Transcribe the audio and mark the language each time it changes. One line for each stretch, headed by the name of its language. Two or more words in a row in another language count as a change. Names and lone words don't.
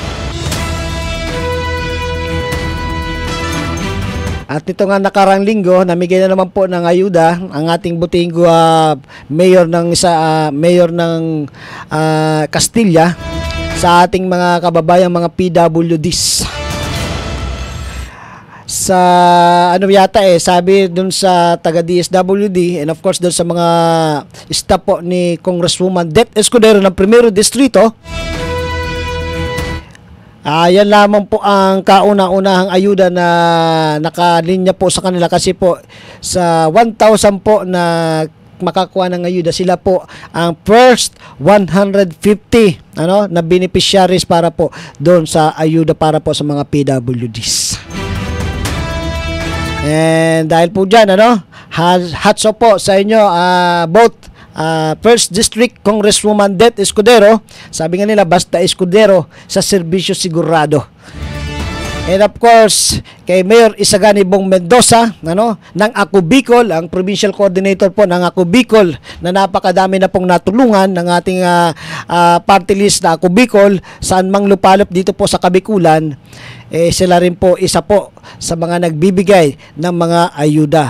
Filipino: At ito nga nakarang linggo, namigay na naman po ng ayuda ang ating buting mayor ng Castilla sa ating mga kababayang mga PWDs. Sa sabi dun sa taga DSWD
English: and of course
Filipino: dun sa mga staff po ni Congresswoman Det Escudero ng Primero Distrito. Yan lamang po ang kauna-unahang ayuda na nakalinya po sa kanila kasi po sa 1,000 po na makakuha ng ayuda, sila po ang first 150 na beneficiaries para po doon sa ayuda para po sa mga PWDs. And dahil po dyan,
English: hats off
Filipino: po sa inyo, both First District Congresswoman Det Escudero, sabi nga nila basta Escudero sa serbisyo sigurado.
English: And of course,
Filipino: kay Mayor Isagani Bong Mendoza, ng Ako Bicol, ang provincial coordinator po ng Ako Bicol, na napakadami na pong natulungan ng ating
English: party list
Filipino: na Ako Bicol, saan mang lupalop dito po sa Kabikulan. Sila rin po isa po sa mga nagbibigay ng mga ayuda.